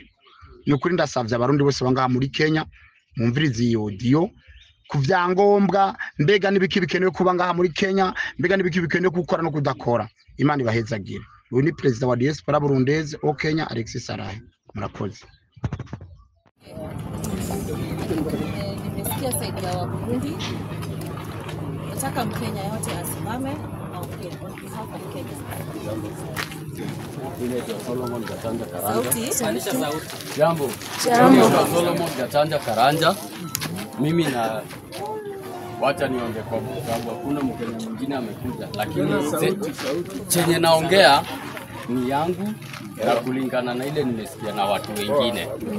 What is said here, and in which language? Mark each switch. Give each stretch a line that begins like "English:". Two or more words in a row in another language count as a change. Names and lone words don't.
Rundi: Nukuri ndasavye abarundi bose bangaha muri Kenya mwumvirize iyo audio ku vyangombwa, mbega nibiki bikenewe kuba ngaha muri Kenya, mbega nibiki bikenewe gukora no kudakora. Imana ibahezagire. Uyu ni president wa diaspora burundeze o Kenya Alexis Sarahe. Murakoze.
Swahili: Nimesikia saidi ya Waburundi, nataka Mkenya yote asimame hapa Kenya. Ile ya Solomon Gatanja Karanja. Sauti. Jambo. Solomon Gatanja Karanja. Mimi na wacha niongee kwa sababu hakuna Mkenya mwingine amekuja, lakini chenye naongea ni yangu na kulingana na ile nimesikia na watu wengine.